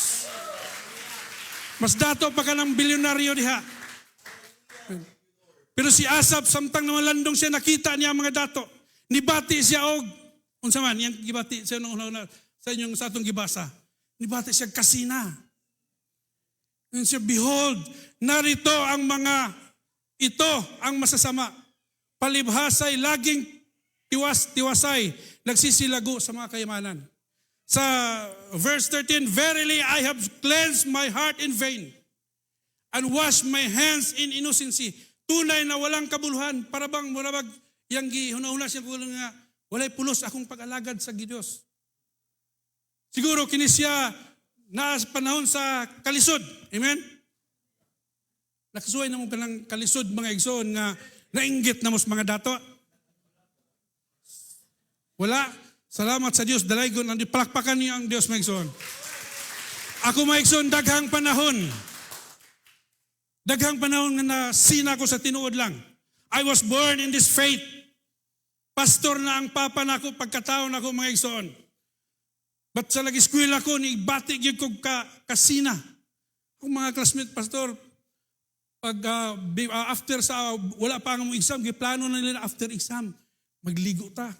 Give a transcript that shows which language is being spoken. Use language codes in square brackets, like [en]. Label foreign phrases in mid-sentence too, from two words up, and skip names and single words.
[ceb] Mas dato pa ka ng bilyonaryo diha. Pero si Asap, samtang nawalandong siya, nakita niya mga dato. Nibati siya og, unsa man, yung gibati siya nung sa inyong sa atong gibasa. Nibati siya kasina. [tl] And siya, behold, narito ang mga ito ang masasama. Palibhasay, laging tiwasay, nagsisilago sa mga kayamanan. [ceb] Sa verse 13, [en] verily I have cleansed my heart in vain and washed my hands in innocency. [tl] Tunay na walang kabuluhan, para bang [ceb] yang gihuna-huna siya ko nga, walay pulos akong pag-alagad sa Diyos. Siguro kini siya na panahon sa kalisod. Amen? Nakasuway na mo palang kalisod mga igsoon nga nainggit na mos mga dato. Wala. Salamat sa Diyos. Dalaygon ang palakpakan niyo ang Diyos mga igsoon. Ako mga igsoon, daghang panahon. Daghang panahon nga nasina ko sa tinuod lang. [en] I was born in this faith. [ceb] Pastor na ang papa nako pagkataon ako mga igsoon. But sa lagi-eskwela ko, ni bati gyud ko kasina. Ang mga classmate, pastor, pag after sa, wala pa ang exam, giplano na nila after exam, magligo ta.